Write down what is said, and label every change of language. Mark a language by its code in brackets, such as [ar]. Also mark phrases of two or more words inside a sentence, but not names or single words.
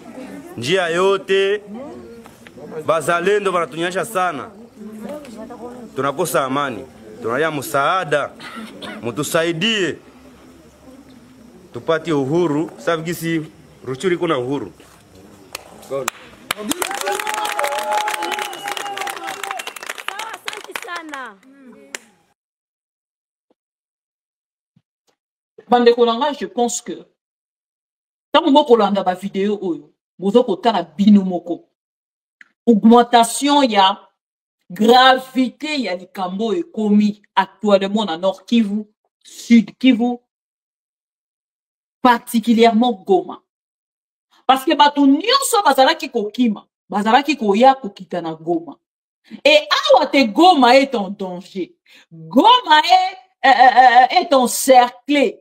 [sw] Njia yote bazalendo wanatunyanyasha sana. Tunakosa amani. Tunalia msaada. Mtusaidie. Tupate uhuru. Sababu gisi Ruchuru iko na uhuru. God. [ln] Bandeko nanga, [fr] je pense que [ln] tant moko landa ba vidéo oyo bozo kotala bino moko augmentation ya gravité ya likambo ekomi actuellement na Nord Kivu, Sud Kivu, particulièrement Goma, [fr] parce que [ln] bato nyonso bazalaki kokima bazalaki koya kokita na Goma, et awa te Goma [fr] est en danger, Goma est encerclé.